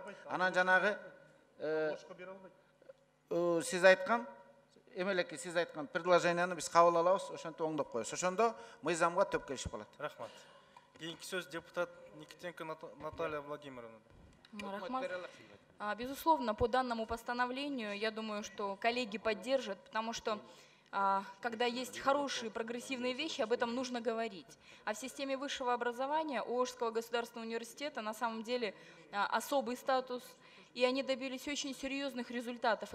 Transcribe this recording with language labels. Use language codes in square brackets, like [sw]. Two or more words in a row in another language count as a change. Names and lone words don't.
[ky] Анан жанагы сиз айткан эмелеки сиз айткан предложенияны биз кабыл алабыз, ошентип оңдоп коебуз. Ошондо мыйзамга төп келишип калат. Рахмат. Кийинки сөз депутат Никитенко Наталья Владимировна. Рахмат. [ru] Безусловно, по данному постановлению, я думаю, что коллеги поддержат, потому что когда есть хорошие прогрессивные вещи, об этом нужно говорить. А в системе высшего образования у Ожского государственного университета на самом деле особый статус, и они добились очень серьезных результатов.